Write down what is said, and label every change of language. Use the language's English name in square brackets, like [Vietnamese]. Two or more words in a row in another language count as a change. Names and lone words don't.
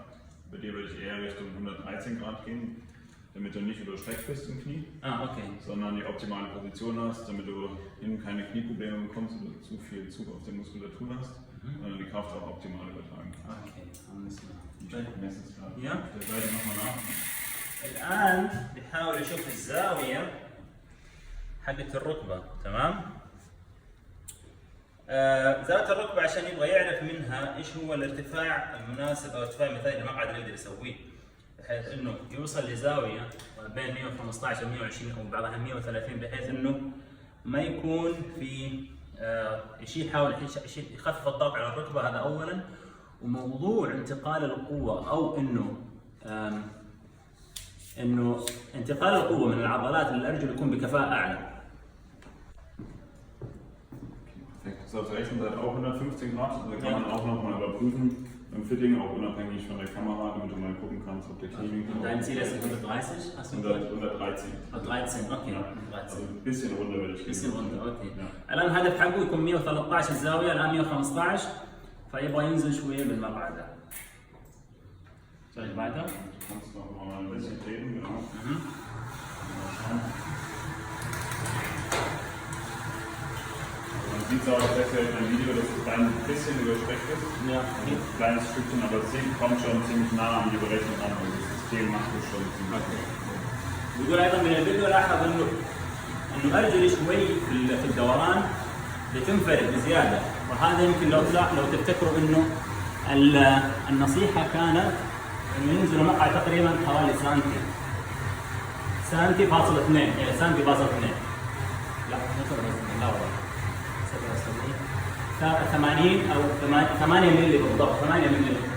[German] Bei dir würde ich eher Richtung 113 Grad gehen, damit du nicht überstreckt bist im Knie, sondern die optimale Position hast, damit du innen keine Knieprobleme bekommst oder zu viel Zug auf der Muskulatur hast, sondern die Kraft auch optimal übertragen kannst. Okay, alles klar. Ich messe es gerade Ja. auf der Seite nochmal nach. [Arabic] الآن بحاول أشوف الزاوية حقت الركبة، تمام؟ زاوية الركبة عشان يبغى يعرف منها إيش هو الارتفاع المناسب أو ارتفاع مثالي للمقعد اللي يقدر يسويه، بحيث إنه يوصل لزاوية بين 115 و 120 أو بعضها 130 بحيث إنه ما يكون في يحاول يخفف الضغط على الركبة، هذا أولاً. وموضوع انتقال القوة أو إنه انتقال القوة من العضلات للأرجل يكون بكفاءة أعلى. [German] Perfekt. Das ist auf der rechten Seite auch 115 Grad, also da kann man auch nochmal überprüfen im Fitting, auch unabhängig von der Kamera, damit du mal gucken kannst, ob der Kniewinkel. Dein Ziel ist 130? 113. 113, okay. Ja. Also ein bisschen runter würde ich gehen. bisschen runter, okay. [Arabic] الآن الهدف حقه يكون 113 الزاوية، الآن 115 فيبغى ينزل شوية بالمقعد. [German] Soll ich weiter? Du kannst noch mal ein bisschen treten, genau. Man sieht es auch auf im Video, dass es ein bisschen überstreckt ist. Ja. Ein kleines Stückchen, aber das kommt schon ziemlich nah an die Berechnung an. Also das System macht das schon ziemlich gut. [Arabic] يقول أيضا من الفيديو لاحظ إنه أرجلي شوي في الدوران بتنفرد بزيادة، وهذا يمكن لو تفتكروا إنه النصيحة كانت إنه ينزل المقعد تقريبا حوالي سنتي فاصل 2 سنتي فاصل 2 لا 80 أو 8 مللي بالضبط، 8 مللي.